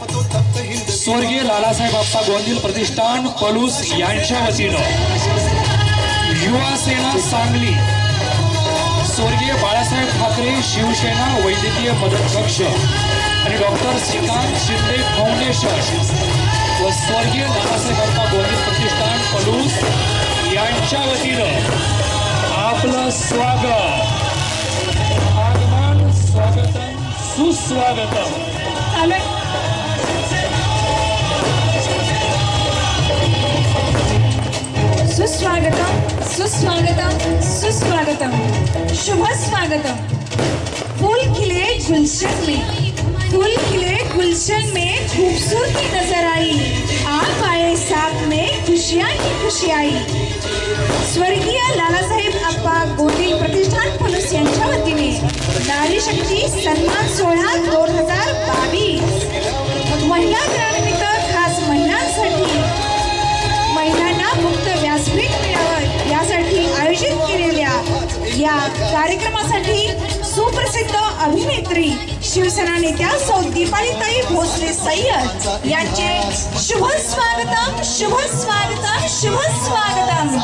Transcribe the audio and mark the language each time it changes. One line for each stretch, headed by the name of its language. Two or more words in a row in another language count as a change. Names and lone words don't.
Marathi: स्वर्गीय लालासाहेब आप्पा गोंदिल प्रतिष्ठान पलूस यांच्या वतीनं युवा सेना सांगली, स्वर्गीय बाळासाहेब ठाकरे शिवसेना वैद्यकीय मदत कक्ष आणि डॉक्टर श्रीकांत शिंदे फाउंडेशन व स्वर्गीय लालासाहेब आप्पा गोंदिल प्रतिष्ठान पलूस यांच्या वतीनं आपलं स्वागत, आगमन, स्वागतम सुस्वागतम. सुस्वागतम सुस्वागतम सुस्वागतम. शुभ स्वागतम.
Hindi: फूल खिले गुलशन में, फूल खिले गुलशन में खूबसूरती नजर आई. आप आए साथ में खुशियाँ ही खुशी आई.
Marathi: स्वर्गीय लालासाहेब आप्पा गोंदिल प्रतिष्ठान पलूस यांच्या वतीने नारी शक्ती सन्मान सोहळा 2022 महिला दिनानिमित्त खास महिलांसाठी, महिलांना मुक्त व्यासपीठ मिळावं यासाठी आयोजित केलेल्या या कार्यक्रमासाठी सुप्रसिद्ध अभिनेत्री शिवसेना नेत्या सौ दीपालीताई भोसले सय्यद यांचे शुभ स्वागतम शुभ स्वागतम शुभ स्वागतम.